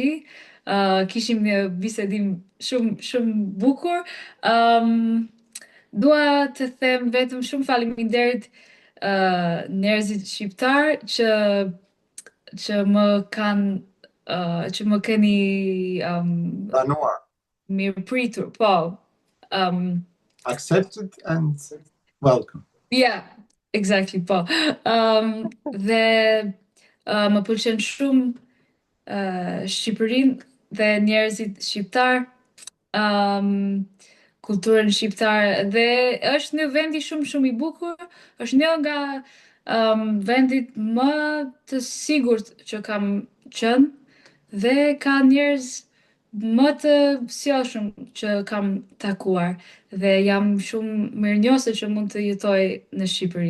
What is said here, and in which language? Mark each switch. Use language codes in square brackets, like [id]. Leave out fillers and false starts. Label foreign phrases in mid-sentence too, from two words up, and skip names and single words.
[sq] Kishim një bisedim shumë bukur. Dua të them vetëm shumë faleminderit njerëzit shqiptar që më keni Pranuar. mirë pritur, po. [en] Accepted and welcome. Yeah, exactly, [sq] po. Dhe më pëlqen shumë Shqipërinë dhe njerëzit shqiptar, kulturën shqiptare, dhe është një vendi shumë i bukur, është një nga vendit më të sigurt që kam qenë, dhe ka njerëz më të sjellshëm që kam takuar, dhe jam shumë mirënjohëse që mund të jetoj në Shqipëri.